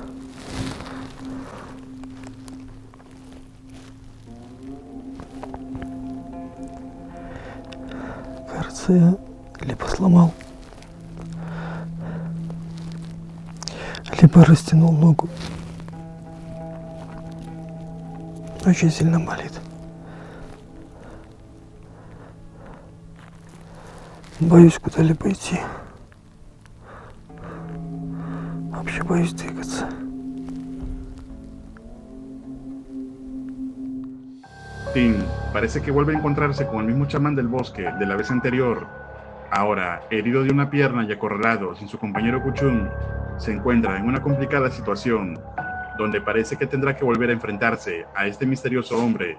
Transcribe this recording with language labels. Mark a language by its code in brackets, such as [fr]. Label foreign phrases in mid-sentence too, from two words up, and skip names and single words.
[ru] Кажется, я либо сломал, либо растянул ногу. Очень сильно болит. Боюсь куда-либо идти. Вообще боюсь двигаться. [es] Tim parece que vuelve a encontrarse con el mismo chamán del bosque de la vez anterior. Ahora, herido de una pierna y acorralado sin su compañero Kuchum, se encuentra en una complicada situación donde parece que tendrá que volver a enfrentarse a este misterioso hombre.